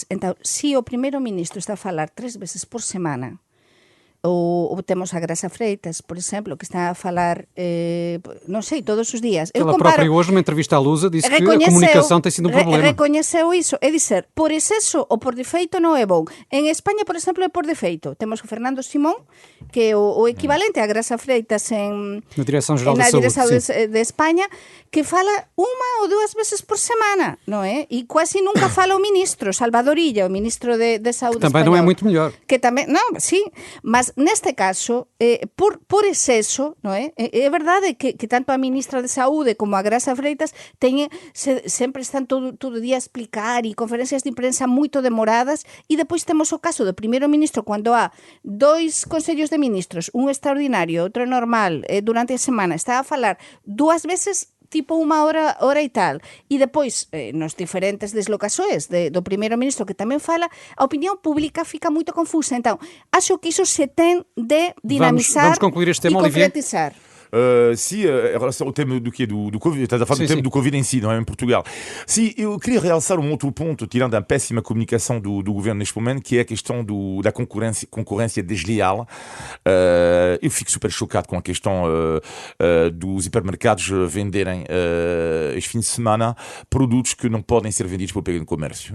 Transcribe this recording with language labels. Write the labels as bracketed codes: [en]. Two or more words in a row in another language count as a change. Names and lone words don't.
[pt] Então, se o primeiro-ministro está a falar 3 vezes por semana, ou temos a Graça Freitas, por exemplo, que está a falar, [gl] non sei, todos os días. [pt] Ela própria hoje, numa entrevista à Lusa, disse que a comunicação tem sido um problema. [gl] Recoñeceu iso, é dizer, por exceso ou por defeito non é bom. En España, por exemplo, é por defeito. [pt] Temos o Fernando Simón, que é o equivalente a Graça Freitas na Direção-Geral da Saúde [gl] de España, que fala 1 ou 2 veces por semana, non é? [pt] E quase nunca fala o ministro, Salvador Illa, o ministro de Saúde que também español, não é muito melhor. [gl] Que tamén, non, sí, mas neste caso, por exceso, non é? É verdade que tanto a ministra de Saúde como a Graça Freitas sempre están todo o día a explicar e conferencias de prensa moito demoradas, e depois temos o caso do primeiro ministro cando há 2 consellos de ministros, un extraordinario, outro normal, durante a semana, está a falar 2 veces tipo unha hora e tal, e depois nos diferentes deslocações do primeiro ministro que tamén fala, a opinión pública fica moito confusa. Então, acho que iso se ten de dinamizar [pt] vamos concluir este tema, e concretizar. Em relação ao tema do Covid, estás a falar do tema do Covid em si, não é? Em Portugal. Sim, eu queria realçar outro ponto, tirando a péssima comunicação do governo neste momento, que é a questão da concorrência desleal. Eu fico super chocado com a questão dos hipermercados venderem este fim de semana produtos que não podem ser vendidos pelo pequeno comércio.